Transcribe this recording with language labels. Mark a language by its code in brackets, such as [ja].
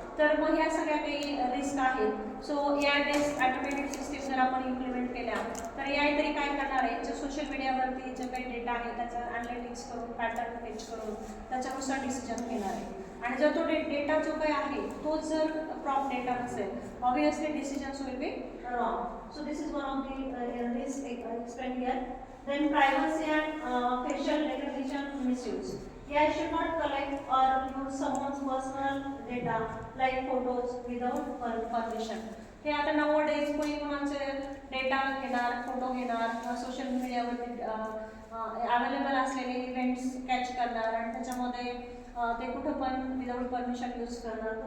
[mr] तर मग ह्या सगळ्या काही रिस्क आहेत. So AI based automated system जर आपण इम्प्लिमेंट केल्या तर AI तरी काय करणार आहे, जे सोशल मीडियावरती जे काही डेटा आहे त्याचं ॲनालिटिक्स करून पॅटर्न फेच करून त्याच्यानुसार डिसिजन घेणार आहे. आणि जर तो डेटा जो काही आहे तोच जर प्रॉपर डेटा नसेल, [en] Obviously decisions will be wrong. So this is one of the risk explain here. Then privacy and facial recognition misuse. AI should not collect or use someone's personal data like photos without permission. [mr] हे आता nowadays कोणी कोणाचे data घेणार, photo घेणार किंवा social मीडियावरती available असलेले events catch करणार आणि त्याच्यामध्ये ते कुठं पण विदाउट परमिशन यूज करणार.